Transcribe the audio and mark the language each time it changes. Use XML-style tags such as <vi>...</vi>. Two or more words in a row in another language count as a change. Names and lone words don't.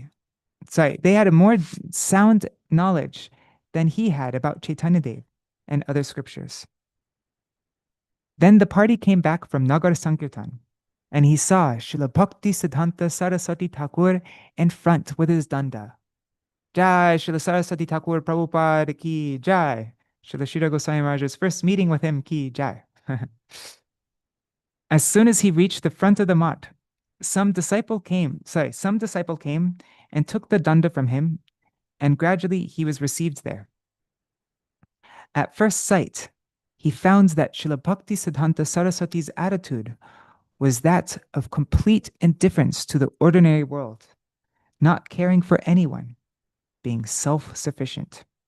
<en>They had a more sound knowledge than he had about Chaitanya Dev and other scriptures. Then the party came back from Nagar Sankirtan, and he saw Śrīla Bhakti Siddhanta Saraswati Thakur in front with his danda.</en> <hi>Jai Śrīla Saraswati Thakur Prabhupada ki jai.</hi> <en>Śrīla Śrīdhara Gosvāmī Mahārāja's first meeting with him</en> <hi>ki jai.</hi> <en>As soon as he reached the front of the mat, some disciple came and took the danda from him, and gradually he was received there. At first sight, he found that Śrīla Bhakti Siddhanta Saraswati's attitude was that of complete indifference to the ordinary world, not caring for anyone, being self-sufficient.</en>